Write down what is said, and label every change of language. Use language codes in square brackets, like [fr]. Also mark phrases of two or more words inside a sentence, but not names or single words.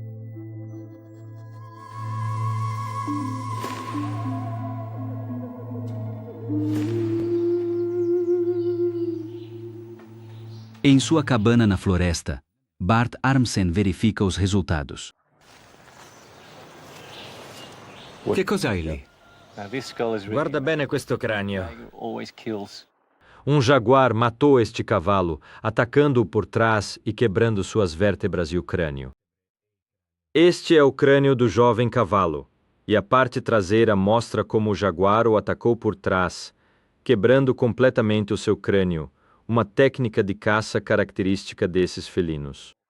[pt] Em sua cabana na floresta, Bart Armsen verifica os resultados. [it] Che cos'hai lì? Guarda bene questo cranio. [pt] Um jaguar matou este cavalo, atacando-o por trás e quebrando suas vértebras e o crânio. Este é o crânio do jovem cavalo, e a parte traseira mostra como o jaguar o atacou por trás, quebrando completamente o seu crânio, uma técnica de caça característica desses felinos.